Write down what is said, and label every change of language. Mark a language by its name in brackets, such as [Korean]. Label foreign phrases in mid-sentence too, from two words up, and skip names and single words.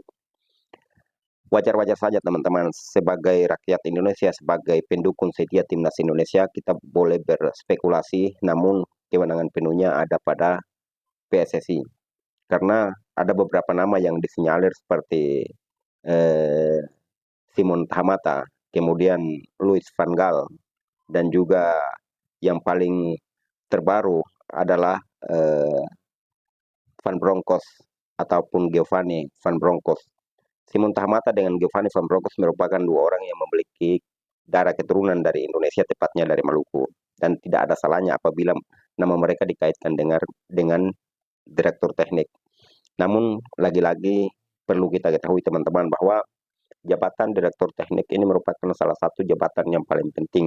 [Indonesian] Wajar-wajar saja teman-teman, sebagai rakyat Indonesia, sebagai pendukung setia timnas Indonesia, kita boleh berspekulasi, namun kewenangan penuhnya ada pada PSSI. Karena ada beberapa nama yang disinyalir seperti Simon Thamata, kemudian Louis van Gaal, dan juga yang paling terbaru adalah Van Bronckhorst ataupun Giovanni Van Bronckhorst. Simon Thamata dengan Giovanni Van Bronckhorst merupakan dua orang yang memiliki darah keturunan dari Indonesia, tepatnya dari Maluku. Dan tidak ada salahnya apabila nama mereka dikaitkan dengan direktur teknik. Namun lagi-lagi perlu kita ketahui teman-teman bahwa jabatan direktur teknik ini merupakan salah satu jabatan yang paling penting.